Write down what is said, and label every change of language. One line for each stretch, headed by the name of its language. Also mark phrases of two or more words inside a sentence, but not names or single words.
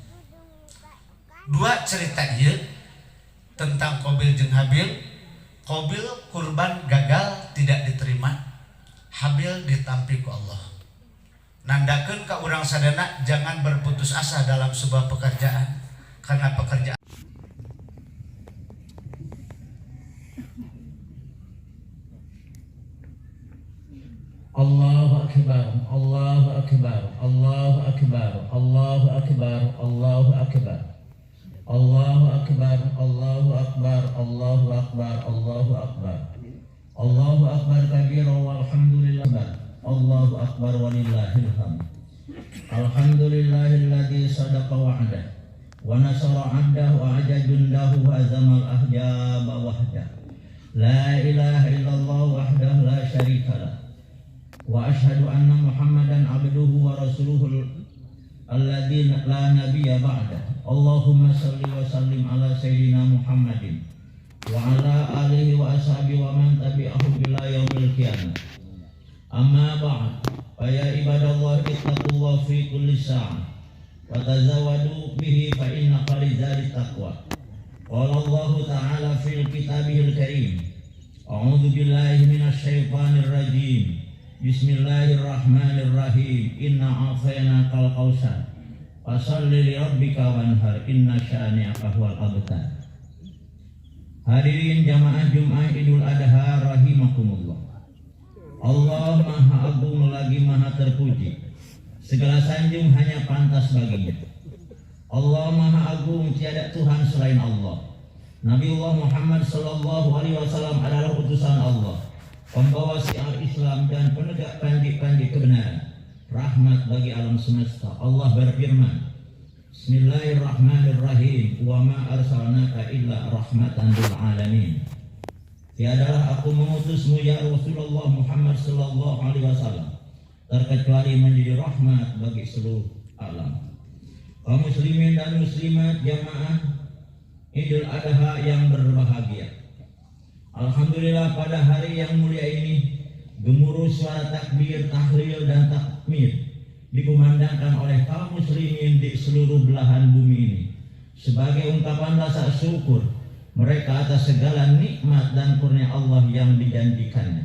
Sundanese: Dua cerita ieu tentang Qabil jeung Habil.
Indonesian: Qabil kurban gagal tidak diterima,
Sundanese: Habil ditampi ku Allah. Nandakeun ka urang sadana
Indonesian: jangan berputus asa dalam sebuah pekerjaan, karena pekerjaan
Arabic: الله أكبر، الله أكبر، الله أكبر، الله أكبر، الله أكبر، الله أكبر، الله أكبر، الله أكبر، الله أكبر، الله أكبر كبيرا والحمد لله، الله أكبر ولله الحمد. الحمد لله الذي صدق وعده ونصر عبده وأعز جنده وهزم الأحزاب وحده. لا إله إلا الله وحده لا شريك له. وأشهد أن محمدا عبده ورسوله الذي لا نبي بعده. اللهم صل وسلم على سيدنا محمد وعلى آله وأصحابه ومن تبعه إلى يوم القيامة. أما بعد، فيا عباد الله اتقوا الله في كل ساعة وتزودوا به فإن خير التقوى. قال الله تعالى في كتابه الكريم. أعوذ بالله من الشيطان الرجيم. Bismillahirrahmanirrahim. إنا أعطيناك الكوثر فصل لربك وانحر إن شانئك هو الأبتر.
Indonesian: Hadirin jamaah Jumat Idul Adha rahimakumullah. Allah Maha Agung lagi Maha terpuji. Segala sanjung hanya pantas baginya. Allah Maha Agung, tiada Tuhan selain Allah. Nabiullah Muhammad
Arabic: sallallahu alaihi wasallam
Indonesian: adalah utusan Allah, pembawa syiar Islam dan penegak panji-panji kebenaran, rahmat bagi alam semesta. Allah berfirman, Bismillahirrahmanirrahim,
Arabic: وما أرسلناك إلا رحمة للعالمين.
Indonesian: Tiadalah aku mengutusmu
Arabic: ya Rasulullah Muhammad sallallahu alaihi wasallam
Indonesian: terkecuali menjadi rahmat bagi seluruh alam. Kaum muslimin dan muslimat jamaah Idul Adha yang berbahagia. Alhamdulillah pada hari yang mulia ini gemuruh suara takbir, tahlil dan takmir dikumandangkan oleh kaum muslimin di seluruh belahan bumi ini sebagai ungkapan rasa syukur mereka atas segala nikmat dan kurnia Allah yang dijanjikannya.